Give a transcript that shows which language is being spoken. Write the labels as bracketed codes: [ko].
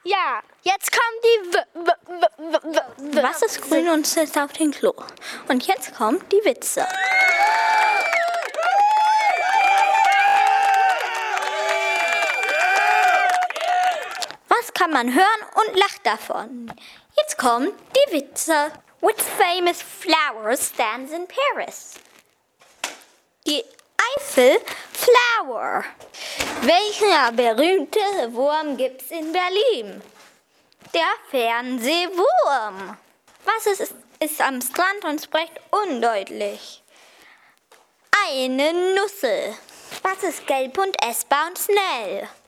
[de] Ja, jetzt kommen die Was ist grün und sitzt auf dem Klo? Und jetzt kommen die Witze. Was kann man hören und lacht davon? Jetzt kommen die Witze. [en] Which famous flower stands in Paris? [de] Die Eiffel Flower. Welcher berühmte Wurm gibt's in Berlin? Der Fernsehwurm. Was ist am Strand und spricht undeutlich? Eine Nussel. Was ist gelb und essbar und schnell?